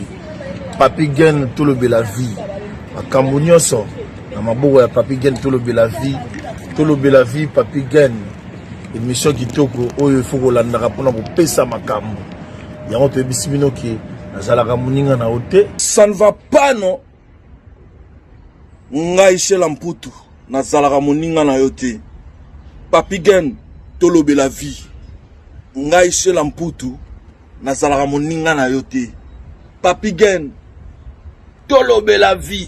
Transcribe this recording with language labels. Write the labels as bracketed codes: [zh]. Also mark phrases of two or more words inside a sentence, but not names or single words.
[ln] Papi Gen tolobela vie makambo nyonso na maboko ya Papi Gen tolobela vie Papi Gen émission kitoko oyo ifo kolandaka mpona kopesa makambo yango toyebisi bino ke nazalaka moninga na yo te. [fr] Ça ne va pas non. [ln] Ngai Shela Mputu nazalaka moninga na yo te. Papi Gen tolobela vie ngai Shela Mputu nazalaka moninga na yo te. Papi Gen tolobela vie